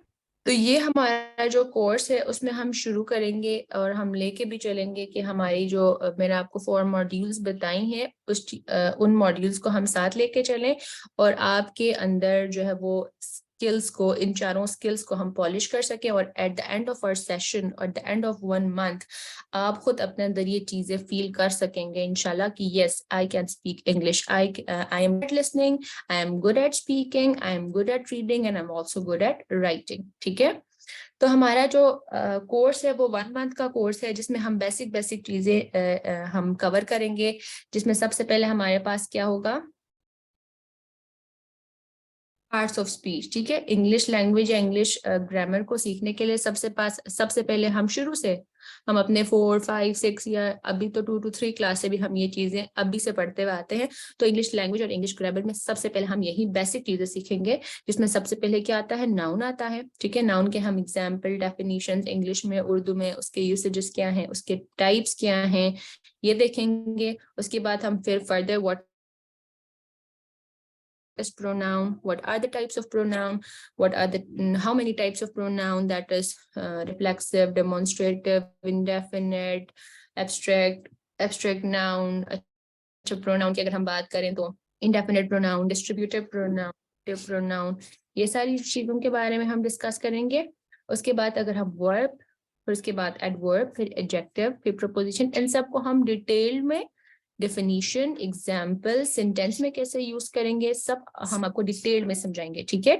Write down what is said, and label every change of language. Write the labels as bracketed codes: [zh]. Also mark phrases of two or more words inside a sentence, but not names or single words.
[hi] तो ये हमारा जो कोर्स है उसमें हम शुरू करेंगे, और हम लेके भी चलेंगे कि हमारी जो मैंने आपको 4 मॉड्यूल्स बताई हैं उन मॉड्यूल्स को हम साथ लेके चलें, और आपके अंदर जो है वो स्किल्स को, इन चारों स्किल्स को हम पॉलिश कर सकें, और [en] at the end of our session [hi] और [en] the end of 1 month [hi] आप खुद अपने अंदर ये चीजें फील कर सकेंगे इंशाल्लाह कि [en] yes I can speak English, I am good listening, I am good at speaking, I am good at reading, and I'm also good at writing, [hi] ठीक है। तो हमारा जो कोर्स है वो 1 मंथ का कोर्स है, जिसमें हम बेसिक बेसिक चीजें हम कवर करेंगे। जिसमें सबसे पहले हमारे पास क्या होगा? [en] parts of speech, [hi] ठीक है। [en] English language [hi] या [en] English grammar [hi] को सीखने के लिए सबसे पहले हम शुरू से हम अपने 4, 5, 6 या अभी तो 2 to 3 क्लास से भी हम ये चीजें अभी से पढ़ते हुए आते हैं। तो [en] English language [hi] और [en] English grammar [hi] में सबसे पहले हम यही बेसिक चीजें सीखेंगे, जिसमें सबसे पहले क्या आता है? नाउन आता है, ठीक है। नाउन के हम [en] example, definition [hi] इंग्लिश में, उर्दू में उसके यूसेजेस क्या हैं, उसके टाइप्स क्या हैं, ये देखेंगे। उसके बाद हम फिर [en] further what is pronoun, what are the types of pronoun, what are the how many types of pronoun, that is reflexive, demonstrative, indefinite, abstract noun। [hi] अच्छा, pronoun की अगर हम बात करें तो [en] indefinite pronoun, distributive pronoun, active pronoun, [hi] ये सारी चीजों के बारे में हम डिस्कस करेंगे। उसके बाद अगर हम वर्ब, फिर उसके बाद एडवर्ब, फिर एडजेक्टिव, फिर प्रपोजिशन, इन सबको हम डिटेल में [en] definition, example, sentence [hi] में कैसे यूज करेंगे, सब हम आपको डिटेल में समझाएंगे, ठीक है।